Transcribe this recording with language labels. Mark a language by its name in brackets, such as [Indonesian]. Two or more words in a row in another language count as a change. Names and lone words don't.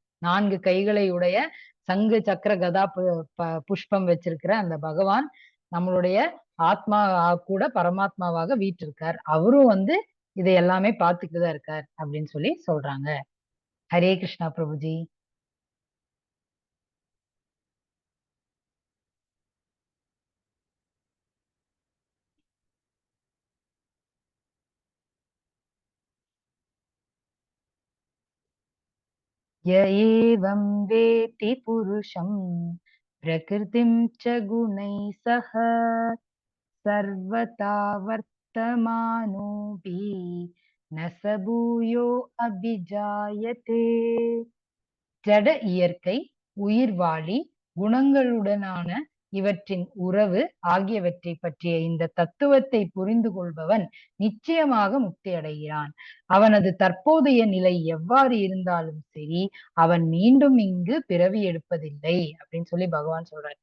[Tamil] 4 கைகளை உடைய சங்கு சக்கர கதா புஷ்பம் வச்சிருக்கிற அந்த பகவான் நம்மளுடைய ஆத்மா கூட பரமாத்மாவாக வீற்றிருக்கார். அவரும் இதை எல்லாமே பார்த்துட்டுதான் இருக்கார் அப்படின்னு சொல்லி சொல்றாங்க. ஹரே கிருஷ்ணா பிரபுஜி. [Sanskrit] य एवं वेति पुरुषं प्रकृतिं च गुणैः सह सर्वथा वर्तमानोऽपि न स भूयो अभिजायते. [Tamil] ஜட இயற்கை உயிர்வாழி, குணங்களுடனான இவற்றின் உறவு ஆகியவற்றை பற்றிய இந்த தத்துவத்தை புரிந்து கொள்பவன் நிச்சயமாக முக்தி அடைகிறான். அவனது தற்போதைய நிலை எவ்வாறு இருந்தாலும் சரி, அவன் மீண்டும் இங்கு பிறவி எடுப்பதில்லை அப்படின்னு சொல்லி பகவான் சொல்றார்.